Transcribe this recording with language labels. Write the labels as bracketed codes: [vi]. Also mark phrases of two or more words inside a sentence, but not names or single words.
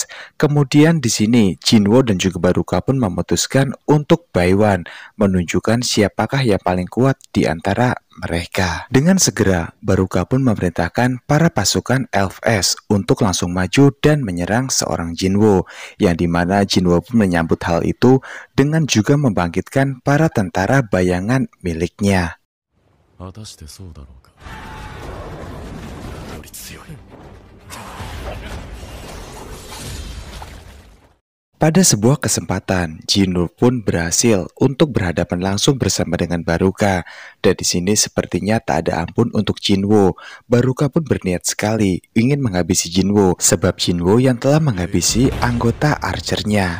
[id] Kemudian di sini Jinwoo dan juga Baruka pun memutuskan untuk Baiwan, menunjukkan siapakah yang paling kuat di antara mereka. Dengan segera, Baruka pun memerintahkan para pasukan LFS untuk langsung maju dan menyerang seorang Jinwoo, yang dimana Jinwoo pun menyambut hal itu dengan juga membangkitkan para tentara bayangan miliknya. [ja] 果たしてそうだろうか。より強い。 [id] Pada sebuah kesempatan, Jinwoo pun berhasil untuk berhadapan langsung bersama dengan Baruka. Dan di sini sepertinya tak ada ampun untuk Jinwoo. Baruka pun berniat sekali ingin menghabisi Jinwoo, sebab Jinwoo yang telah menghabisi anggota archernya.